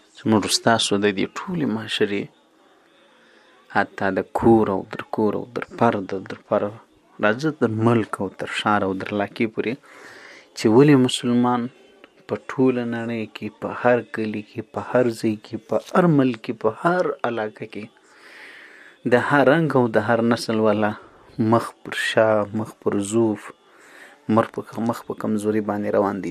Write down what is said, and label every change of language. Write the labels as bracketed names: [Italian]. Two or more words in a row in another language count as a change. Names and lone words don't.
[Pashto] زموږ ستاسو د دې ټولې معاشرې حتی د کور او در کور او در فرد او در فرد راځه در ملک او تر ښار او در علاقې پورې چې ولې مسلمان په ټوله نړۍ کې په هر کلي کې په هر ځای کې په هر ملک کې په هر علاقه کې د هر رنګ او د هر نسل والا مخ پر شا مخ پر زوف مخ په کمزوري باندې روان دي.